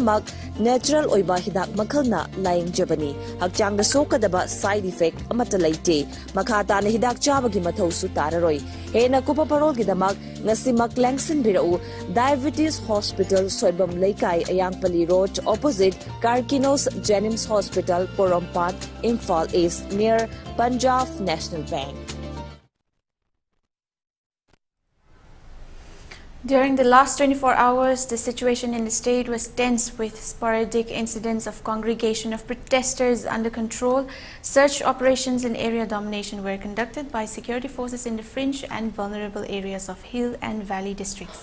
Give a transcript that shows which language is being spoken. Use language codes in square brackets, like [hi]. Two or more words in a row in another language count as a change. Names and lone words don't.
[mni] Pumnamak natural oy ba hidak makhalna ꯂꯥꯌꯦꯡꯖꯕꯅꯤ ꯍꯛꯆꯥꯡꯗ ꯁꯣꯛꯀꯗꯕ [en] side effect [mni] ꯑꯃꯠꯇ ꯂꯩꯇꯦ ꯃꯈꯥ ꯇꯥꯅ ꯍꯤꯗꯥꯛ ꯆꯥꯕꯒꯤ ꯃꯊꯧꯁꯨ ꯇꯥꯔꯔꯣꯏ ꯍꯦꯟꯅ ꯀꯨꯞꯄ ꯄꯥꯔꯣꯜꯒꯤꯗꯃꯛ ꯉꯁꯤꯃꯛ ꯂꯦꯡꯁꯤꯟꯕꯤꯔꯛꯎ ꯗꯥꯏꯕꯦꯇꯤꯁ ꯍꯣꯁꯄꯤꯇꯥꯜ ꯁꯣꯏꯕꯝ ꯂꯩꯀꯥꯏ ꯑꯌꯥꯡꯄꯜꯂꯤ ꯔꯣꯗ opposite Karkinos Jennings Hospital Porompat Imphal East near Punjab National Bank. [en] During the last 24 hours, the situation in the state was tense with sporadic incidents of congregation of protesters under control. Search operations in area domination were conducted by security forces in the fringe and vulnerable areas of hill and valley districts.